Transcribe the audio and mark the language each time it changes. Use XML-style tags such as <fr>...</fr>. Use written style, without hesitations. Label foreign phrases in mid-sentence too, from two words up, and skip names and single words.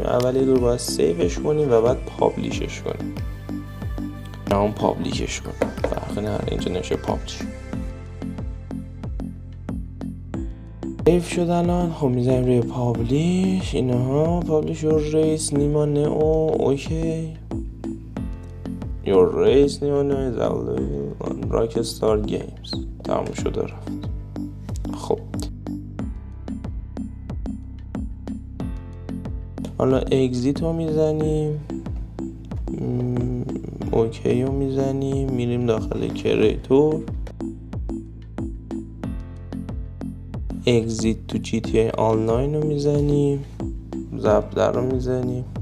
<fa>اول یه دور باید سیوش کنیم و بعد پابلیشش کنیم. اون پابلیشش کنیم فرقی نداره، اینجا نمیشه پابلیش. سیو شد الان. خب میزنیم روی پابلیش. اینها پابلیش</fa> <en>your race</en> <fa>نیما نئو.</fa> <en>اوکی your race نیما نئو is available on Rockstar Games.</en> <fa>تموم شده رفت. خب حالا اگزیت رو میزنیم، اوکی رو میزنیم، میریم داخل کریتور، اگزیت تو GTA آنلاین رو میزنیم، ضبط رو میزنیم.</fa>